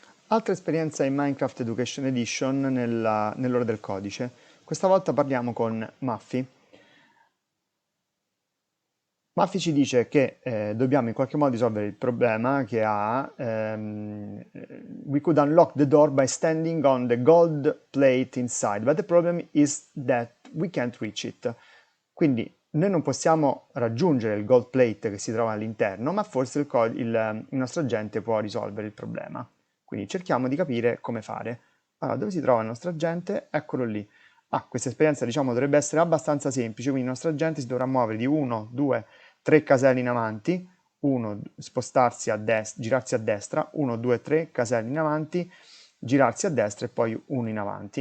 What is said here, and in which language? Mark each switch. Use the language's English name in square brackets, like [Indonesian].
[Italian] Altra esperienza in Minecraft Education Edition nell'ora del codice. Questa volta parliamo con Muffy. Muffy ci dice che dobbiamo in qualche modo risolvere il problema che ha. [English] We could unlock the door by standing on the gold plate inside, but the problem is that we can't reach it. [Italian] Quindi noi non possiamo raggiungere il gold plate che si trova all'interno, ma forse il nostro agente può risolvere il problema. Quindi cerchiamo di capire come fare. Allora, dove si trova il nostro agente? Eccolo lì. Questa esperienza diciamo dovrebbe essere abbastanza semplice, quindi il nostro agente si dovrà muovere di 1, 2, 3 caselle in avanti, 1 spostarsi a destra, girarsi a destra, 1, 2, 3 caselle in avanti, girarsi a destra e poi 1 in avanti.